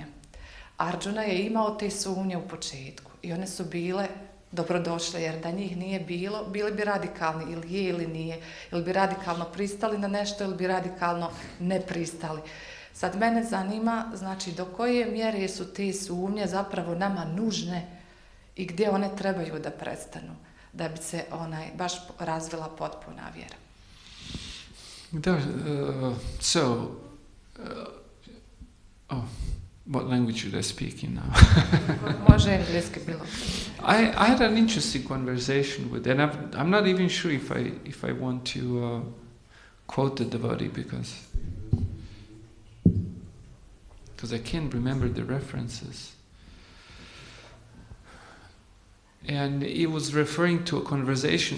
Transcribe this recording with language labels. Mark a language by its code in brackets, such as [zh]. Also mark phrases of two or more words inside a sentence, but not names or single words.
[bs] Arjuna je imao te sumnje u početku i one su bile dobrodošle jer da njih nije bilo, bili bi radikalni ili je ili nije, ili bi radikalno pristali na nešto ili bi radikalno ne pristali. Sad mene zanima, znači do koje mjere su te sumnje zapravo nama nužne i gdje one trebaju da prestanu, da bi se baš razvila potpuna vjera. [en] What language should I speak in now? [bs] Može engleski bilo. [en] I had an interesting conversation with, and I'm not even sure if I want to quote the devotee because I can't remember the references. And he was referring to a conversation.